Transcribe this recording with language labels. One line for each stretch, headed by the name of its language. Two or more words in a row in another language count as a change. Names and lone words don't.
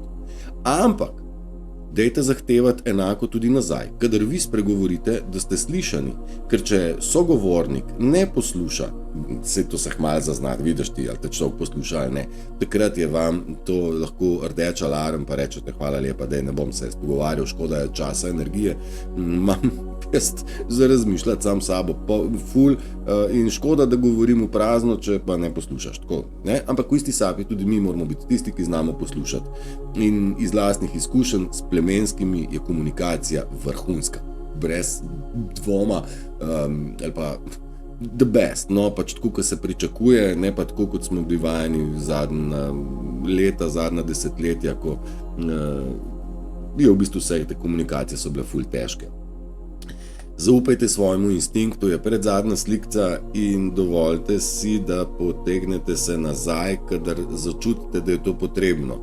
Slovenian: Ampak dajte zahtevati enako tudi nazaj, kadar vi spregovorite, da ste slišani, ker če sogovornik ne posluša, se to se hmal zaznati, vidiš ti, ali te človek posluša ali ne, takrat je vam to lahko rdeč alarm, pa rečete hvala lepa, da ne bom se pogovarjal, škoda je časa, energije, imam jaz za razmišljati sam sabo, ful, in škoda, da govorim v prazno, če pa ne poslušaš, tako, ne? Ampak v isti sapi tudi mi moramo biti tisti, ki znamo poslušati, in iz lastnih izkušenj s plemenskimi je komunikacija vrhunska, brez dvoma, ali pa
English: the best,
Slovenian: no, pač tako, kot se pričakuje, ne pa tako, kot smo bili vajeni zadnja leta, zadnja desetletja, ko je v bistvu vse te komunikacije so bile ful težke. Zaupajte svojemu instinktu, je predzadnja slikca, in dovolite si, da potegnete se nazaj, kadar začutite, da je to potrebno.